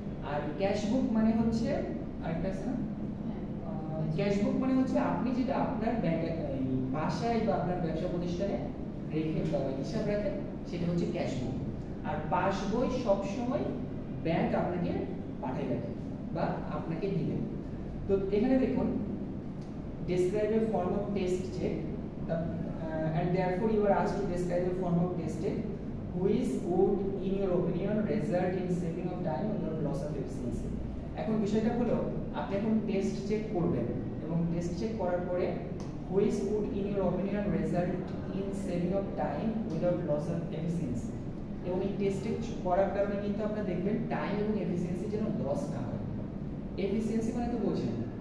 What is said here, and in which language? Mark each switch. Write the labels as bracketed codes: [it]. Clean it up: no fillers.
[bn] আর cash বুক মানে হচ্ছে আরেকটা আছে না ক্যাশ বুক মানে হচ্ছে আপনি যেটা আপনার ব্যাংকে বাসায় বা আপনার ব্যবসা প্রতিষ্ঠানে রেখে হিসাব রাখেন সেটা হচ্ছে ক্যাশ বুক। আর পাস বই সবসময় ব্যাংক আপনাকে পাঠিয়ে রাখে বা আপনাকে দিবে। তো এখানে দেখুন [en] describe a form of test check and therefore you are asked to describe a form of test check which would in your opinion result in saving of time or loss of efficiency। [bn] এখন বিষয়টা হলো আপনি এখন test check করবেন এবং test check করার পরে [en] which would in your opinion result in saving of time without loss of efficiency [bn] এবং এই টেস্ট চেক করার কারণে কিন্তু আপনারা দেখবেন টাইম এবং এফিসিয়েন্সি যেন লস না হয়। এফিসিয়েন্সি মানে তো বোঝেন